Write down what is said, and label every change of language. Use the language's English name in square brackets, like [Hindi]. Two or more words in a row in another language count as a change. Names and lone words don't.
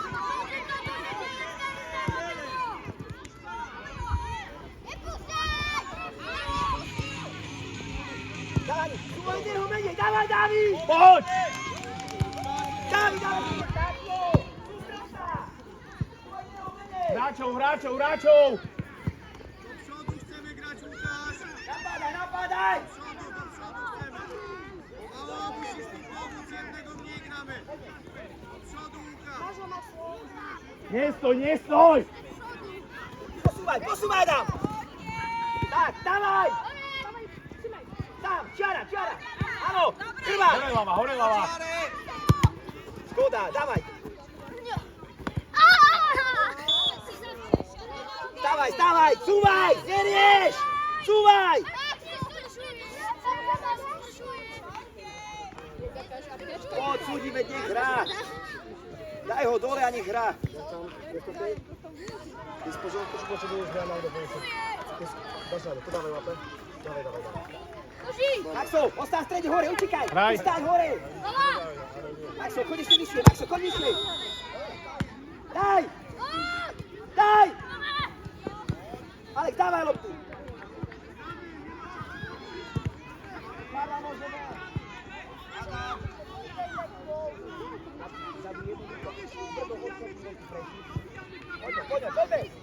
[Slovak] Dani, dôjde ho menej, dávaj, Dani! Poď! Dani, dávaj, tak jo! Sústreď sa! Dôjde ho menej! Hráčov! [Polish] Do przodu chcemy grać, Łukasz! Napadaj, napadaj! Do przodu chcemy! Mało, musisz mi pomóc, jednego mniej gramy! Do przodu, Łukasz! Nie stoj! [Slovak] Posúvaj tam! Tak, dávaj! Tam, čiara! Áno, krvá! Hore lava! Škoda, dávaj! Stávaj, cúvaj! Nerieš! Cúvaj! Poď, súdi, veď nech hrá! Daj ho dole a nech hrá! [Polish] Ty z porządku, czy potrzebujesz grana do końca? Dasz radę, to dawaj łapę. Dawaj. [Slovak] Maxo, ostaň v strede hore, utekaj! Hraj. Ustaň hore! Maxo, choď ešte vyššie, Maxo, choď vyššie! Daj! Alek, dávaj loptu! Poďme!